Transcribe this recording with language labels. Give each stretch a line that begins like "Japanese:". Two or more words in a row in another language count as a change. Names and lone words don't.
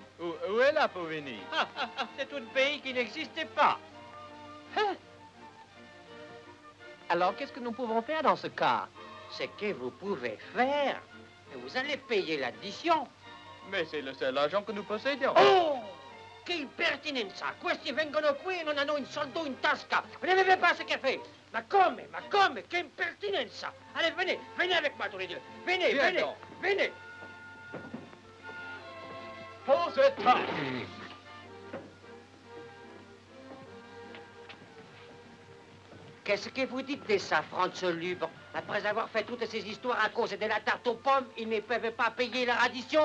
French: Où est la Bovénie? C'est un pays qui n'existe pas. Alors, qu'est-ce que nous pouvons faire dans ce cas? Ce que vous pouvez faire, vous allez payer l'addition. Mais c'est le seul argent que nous possédions.
Italian: Oh! Che impertinenza! Questi vengono qui e non hanno un soldo in tasca.
French: Vous n'avez pas ce qu'il fait.
Italian: Ma come? Che impertinenza!
French: Allez, venez avec moi tous les deux. Venez, Viens venez, donc. venez. Pour cette tarte. Qu'est-ce que vous dites de ça, Franz Lubre? Après avoir fait toutes ces histoires à cause de la tarte aux pommes, ils ne peuvent pas payer leur addition?